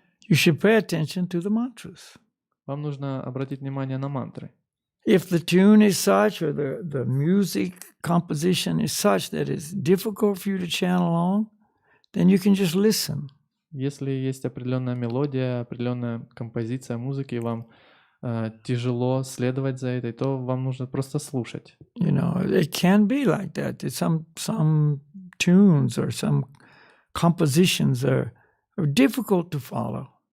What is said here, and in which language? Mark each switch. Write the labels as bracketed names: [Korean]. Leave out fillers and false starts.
[English] You should pay attention to the mantras. [Russian] Вам нужно обратить внимание на мантры. [English] If the tune is such or the music composition is such that it's difficult for you to channel on, then you can just listen. [Russian] Если есть определенная мелодия, определенная композиция музыки, и вам тяжело следовать за этой, то вам нужно просто слушать. [English] You know, it can be like that. That some tunes or some compositions are difficult to follow.